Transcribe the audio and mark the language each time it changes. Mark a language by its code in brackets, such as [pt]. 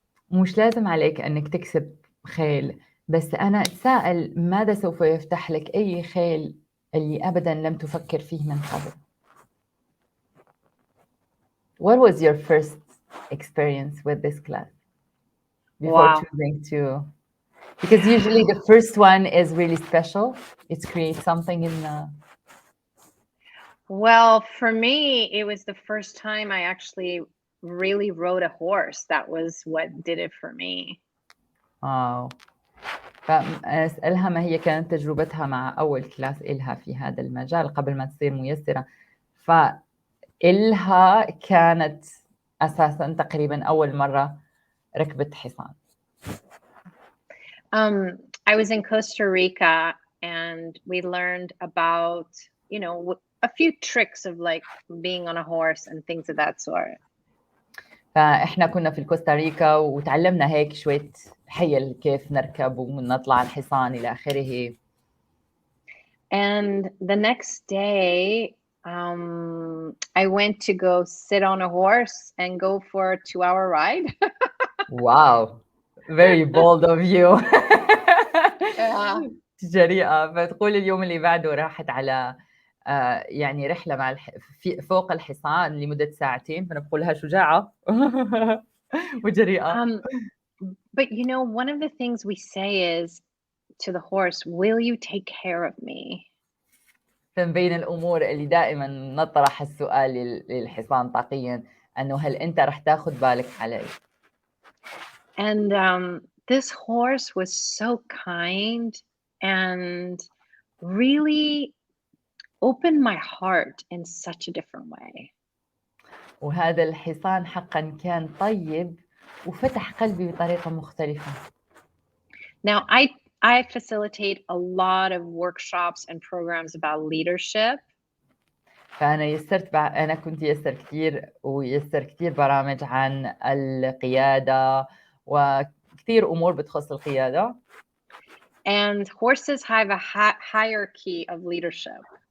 [ar] مش لازم عليك أنك تكسب خيل، بس أنا أتساءل ماذا سوف يفتح لك أي خيل اللي أبداً لم تفكر فيه من قبل. [en] What was your first experience with this class before choosing to? Because usually the first one is really special. It creates something in the... Well, for me, it was the first time I actually really rode a horse. That was what did it for me. Wow. [ar] فأسألها ما هي كانت تجربتها مع أول كلاس إلها في هذا المجال قبل ما تصير ميسرة. فإلها كانت أساساً تقريباً أول مرة ركبت حصان. [en] I was in Costa Rica and we learned about, you know, a few tricks of like being on a horse and things of that sort. [ar] فإحنا كنا في كوستاريكا وتعلمنا هيك شوية حيل كيف نركب ونطلع الحصان إلى آخره. [en] And the next day, I went to go sit on a horse and go for a 2-hour ride. Wow, very bold of you. [ar] جريئة. فتقول اليوم اللي بعده راحت على يعني رحلة مع فوق الحصان لمدة 2 ساعتين، فأنا بقولها شجاعة وجريئة. [en] But you know, one of the things we say is to the horse, will you take care of me? [ar] فمن بين الأمور اللي دائما نطرح السؤال للحصان طاقيا أنه هل أنت رح تاخد بالك علي؟ [en] And this horse was so kind and really opened my heart in such a different way. [ar] وهذا الحصان حقا كان طيب وفتح قلبي بطريقة مختلفة. [en] Now, I facilitate a lot of workshops and programs about leadership. [ar] أنا كنت يسر كثير ويسر كثير برامج عن القيادة وكثير أمور بتخص القيادة. [en] And horses have a hierarchy of leadership.